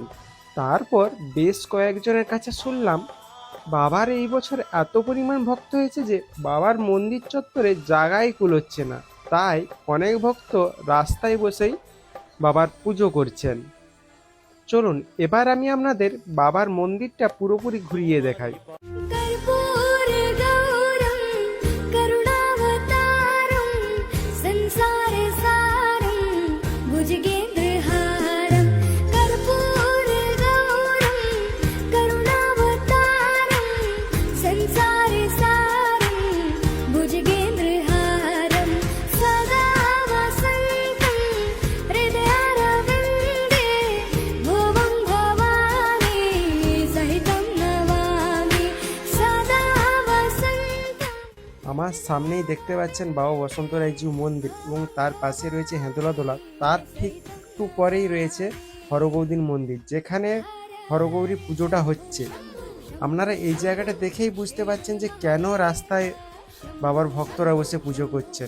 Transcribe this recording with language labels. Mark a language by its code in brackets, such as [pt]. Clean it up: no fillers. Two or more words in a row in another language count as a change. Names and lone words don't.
[bn] তারপর বেশ কয়েকজনের কাছে শুনলাম বাবার এই বছর এত পরিমাণ ভক্ত হয়েছে যে বাবার মন্দির চত্বরে জায়গাই কুলোচ্ছে না, তাই অনেক ভক্ত রাস্তায় বসেই বাবার পুজো করছেন। চলুন এবার আমি আপনাদের বাবার মন্দিরটা পুরোপুরি ঘুরিয়ে দেখাই। [sa] कर्पूरगौरं करुणावतारं संसारसारं भुजगेन्द्रहारं कर्पूरगौरं करुणावतारं संसारसारं भुजगेन्द्रहारं सदा वसन्तं हृदयारविन्दे भुवं भवानी सहितं नमामि सदा वसन्तं। [bn] আমার সামনেই দেখতে পাচ্ছেন বাবা বসন্ত রায়জি মন্দির এবং তার পাশে রয়েছে হেঁদোলাদোলা, তার ঠিক একটু পরেই রয়েছে হরগৌরীর মন্দির যেখানে হরগৌরী পুজোটা হচ্ছে। আপনারা এই জায়গাটা দেখেই বুঝতে পারছেন যে কেন রাস্তায় বাবার ভক্তরা বসে পুজো করছেন।